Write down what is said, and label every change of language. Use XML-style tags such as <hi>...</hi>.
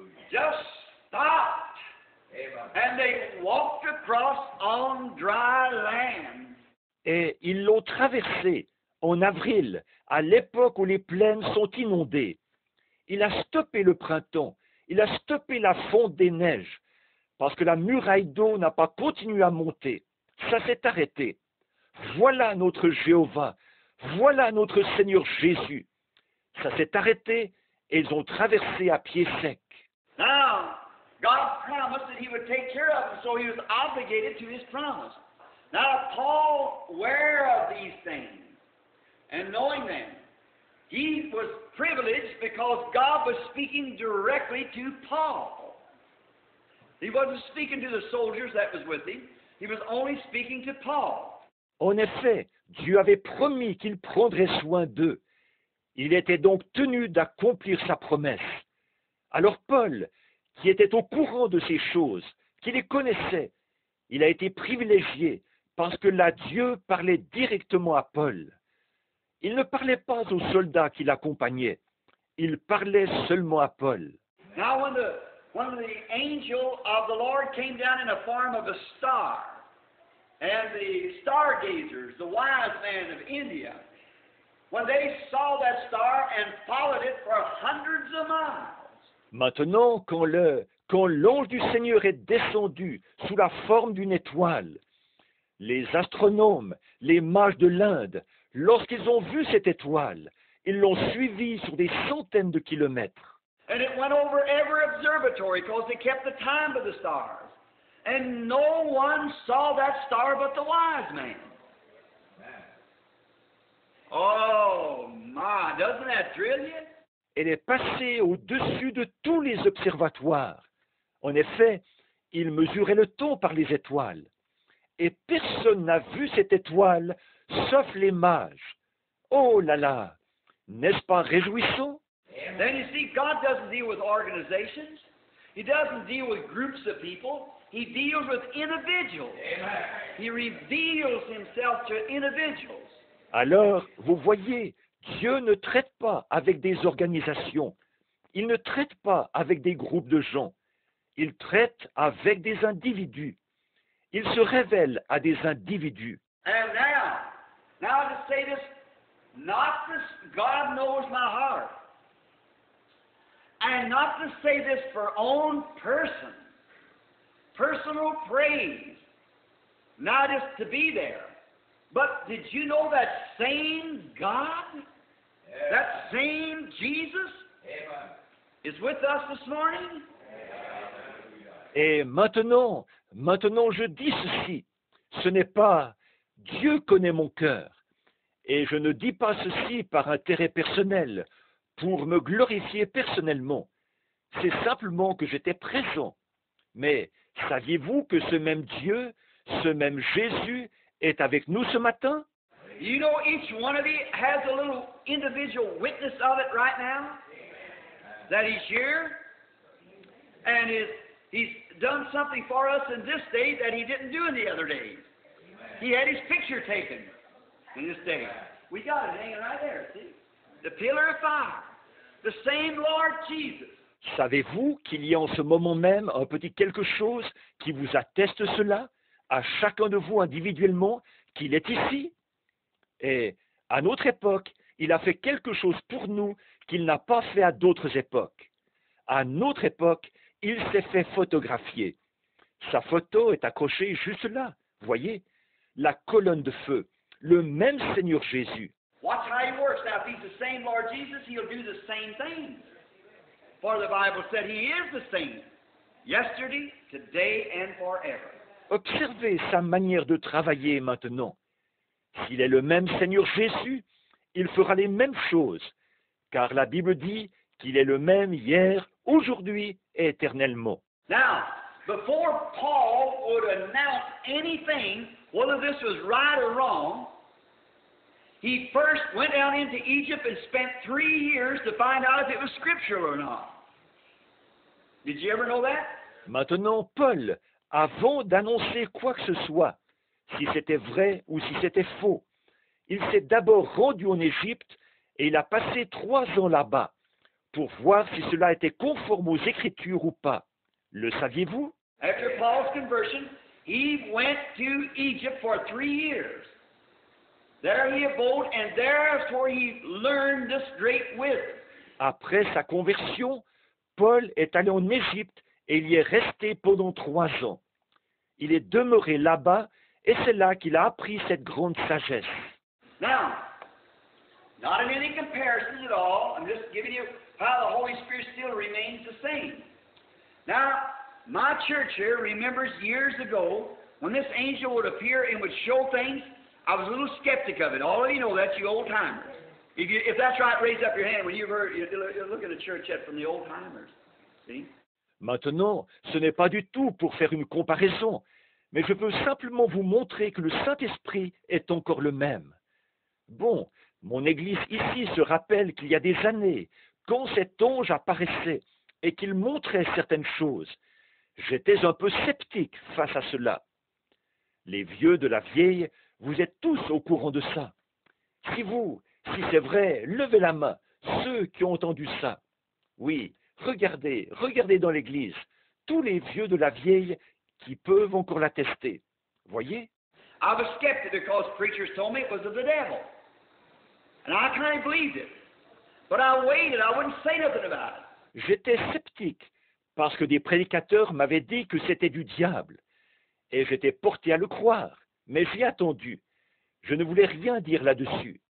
<en>Just stopped. And they walked across on dry land.</en> <fr>Et ils l'ont traversé en avril, à l'époque où les plaines sont inondées. Il a stoppé le printemps, il a stoppé la fonte des neiges, parce que la muraille d'eau n'a pas continué à monter. Ça s'est arrêté. Voilà notre Jéhovah, voilà notre Seigneur Jésus. Ça s'est arrêté et ils ont traversé à pied sec.</fr> <en>Now, God promised that he would take care of them, so he was obligated to his promise. Now, Paul, aware of these things and knowing them, he was privileged because God was speaking directly to Paul. He wasn't speaking to the soldiers that was with him. He was only speaking to Paul.</en> <fr>En effet, Dieu avait promis qu'il prendrait soin d'eux. Il était donc tenu d'accomplir sa promesse. Alors Paul, qui était au courant de ces choses, qui les connaissait, il a été privilégié parce que là Dieu parlait directement à Paul. Il ne parlait pas aux soldats qui l'accompagnaient, il parlait seulement à Paul.</fr> <en>Now, when the angel of the Lord came down in the form of a star, and the stargazers, the wise men of India, when they saw that star and followed it for hundreds of miles.</en> <fr>Maintenant, quand l'ange du Seigneur est descendu sous la forme d'une étoile, les astronomes, les mages de l'Inde, lorsqu'ils ont vu cette étoile, ils l'ont suivie sur des centaines de kilomètres.</fr> <en>And it went over every observatory because they kept the time of the stars. And no one saw that star but the wise man. Oh my, doesn't that thrill you?</en> <fr>Elle est passée au-dessus de tous les observatoires. En effet, ils mesuraient le temps par les étoiles. Et personne n'a vu cette étoile, sauf les mages. Oh là là, n'est-ce pas réjouissant?</fr> <en>Then you see, God doesn't deal with organizations. He doesn't deal with groups of people. He deals with individuals. He reveals himself to individuals.</en> <fr>Alors, vous voyez, Dieu ne traite pas avec des organisations. Il ne traite pas avec des groupes de gens. Il traite avec des individus. Il se révèle à des individus.</fr> <en>And now to say this, not this, God knows my heart. And not to say this for own personal praise, not just to be there. But did you know that same God, that same Jesus, is with us this morning?</en> <fr>Et maintenant je dis ceci, ce n'est pas Dieu connaît mon cœur, et je ne dis pas ceci par intérêt personnel, pour me glorifier personnellement. C'est simplement que j'étais présent. Mais saviez-vous que ce même Dieu, ce même Jésus est avec nous ce matin?</fr> <en>You know, each one of you has a little individual witness of it right now, that he's here, and he's done something for us in this day that he didn't do in the other days. He had his picture taken in this day. We got it hanging right there, see? The pillar of fire, the same Lord Jesus.</en> <fr>Savez-vous qu'il y a en ce moment même un petit quelque chose qui vous atteste cela, à chacun de vous individuellement, qu'il est ici? Et à notre époque, il a fait quelque chose pour nous qu'il n'a pas fait à d'autres époques. À notre époque, il s'est fait photographier. Sa photo est accrochée juste là, voyez, la colonne de feu, le même Seigneur Jésus.</fr> <en>Watch how he works. Now, if he's the same Lord Jesus, he'll do the same thing. For the Bible said he is the same, yesterday, today, and forever.</en> <fr>Observez sa manière de travailler maintenant. S'il est le même Seigneur Jésus, il fera les mêmes choses, car la Bible dit qu'il est le même hier, aujourd'hui et éternellement.</fr> <en>Now, before Paul would announce anything, whether this was right or wrong, he first went down into Egypt and spent 3 years to find out if it was scriptural or not. Did you ever know that?</en> <fr>Maintenant, Paul, avant d'annoncer quoi que ce soit, si c'était vrai ou si c'était faux, il s'est d'abord rendu en Égypte et il a passé 3 ans là-bas pour voir si cela était conforme aux Écritures ou pas. Le saviez-vous?</fr> <en>After Paul's conversion, he went to Egypt for 3 years. There he abode, and there's where he learned this great wisdom.</en> <fr>Après sa conversion, Paul est allé en Égypte et il y est resté pendant 3 ans. Il est demeuré là-bas et c'est là qu'il a appris cette grande sagesse.</fr> <en>Now, not in any comparison at all, I'm just giving you how the Holy Spirit still remains the same. Now, my church here remembers years ago when this angel would appear and would show things. I was a little skeptic of it. All of you know that, you old timers. If that's right, raise up your hand when you've heard. You're looking at church yet from the old timers. See?</en> <fr>Maintenant, ce n'est pas du tout pour faire une comparaison, mais je veux simplement vous montrer que le Saint-Esprit est encore le même. Bon, mon Église ici se rappelle qu'il y a des années, quand cet ange apparaissait et qu'il montrait certaines choses, j'étais un peu sceptique face à cela. Les vieux de la vieille, vous êtes tous au courant de ça. Si c'est vrai, levez la main, ceux qui ont entendu ça. Oui, regardez dans l'église, tous les vieux de la vieille qui peuvent encore l'attester. Voyez?</fr> <en>I was skeptic because preachers told me it was of the devil. And I kind of believed it. But I waited, I wouldn't say nothing about it.</en> <fr>J'étais sceptique parce que des prédicateurs m'avaient dit que c'était du diable. Et j'étais porté à le croire, mais j'ai attendu. Je ne voulais rien dire là-dessus.</fr>